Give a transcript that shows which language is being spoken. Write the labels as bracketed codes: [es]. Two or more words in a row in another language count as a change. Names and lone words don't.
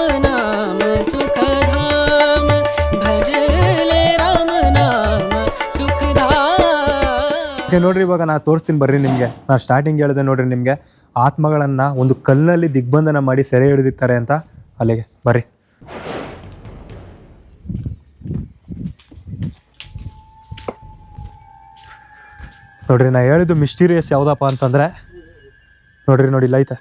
[hi] नाम सुख धाम, भजले राम नाम सुख धाम. [kn] ನೋಡ್ರಿ, ಇವಾಗ ನಾನು ತೋರಿಸ್ತೀನಿ ಬರ್ರಿ ನಿಮಗೆ. ನಾನು ಸ್ಟಾರ್ಟಿಂಗ್ ಹೇಳಿದೆ ನೋಡ್ರಿ ನಿಮಗೆ, ಆತ್ಮಗಳನ್ನು ಒಂದು ಕಲ್ಲಿನಲ್ಲಿ ದಿಗ್ಬಂಧನ ಮಾಡಿ ಸೆರೆ ಹಿಡಿದಿರ್ತಾರೆ ಅಂತ. ಅಲ್ಲಿಗೆ ಬರ್ರಿ. ನೋಡ್ರಿ, ನಾ ಹೇಳಿದ್ದು ಮಿಸ್ಟೀರಿಯಸ್ ಯಾವುದಪ್ಪ ಅಂತಂದರೆ ನೋಡಿ ಇಲ್ಲ ಐತೆ.